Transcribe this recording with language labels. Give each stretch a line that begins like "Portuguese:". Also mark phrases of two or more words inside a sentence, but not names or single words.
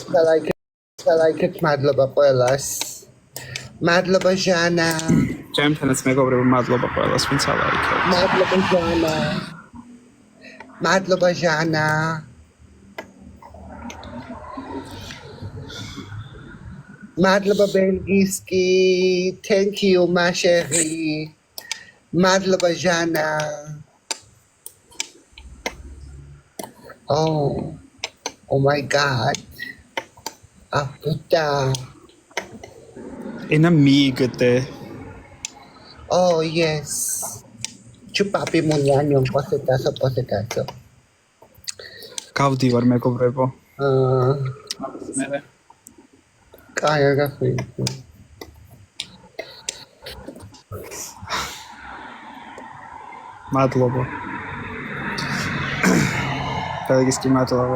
Georgian: ლაიქეთ მადლობა ყველას. მადლობა ჟანა. ჩემთანაც მეგობრებო, მადლობა ყველას, ვინც ალაიქებს. მადლობა ჟანა. მადლობა ჟანა. მადლობა ბელგისკი.
English: Thank you
French: ma chérie.
Georgian: მადლობა ჟანა.
English: Oh my god.
Spanish: Puta. Ena migde.
English: Oh yes. Chupapi munyanyo posetazo.
Georgian: გავდივარ მეგობრებო. კაია გახრი. მადლობა. ბელგისკი მადლობა.